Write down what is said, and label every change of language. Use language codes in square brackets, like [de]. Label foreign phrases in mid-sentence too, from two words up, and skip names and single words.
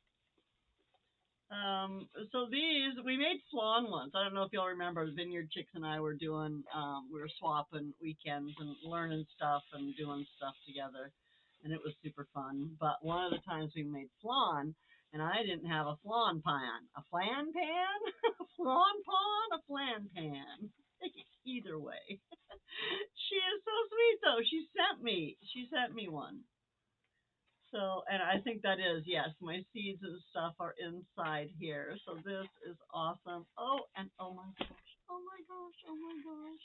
[en] So these we made flan once. I don't know if y'all remember. The Vineyard Chicks and I were doing. We were swapping weekends and learning stuff and doing stuff together, and it was super fun. But one of the times we made flan, and I didn't have a flan pan. A flan pan? A flan pan? A flan pan. Either way. She is so sweet though. She sent me one. So, and I think that is, yes, my seeds and stuff are inside here. So this is awesome. Oh, and oh my gosh, oh my gosh, oh my gosh.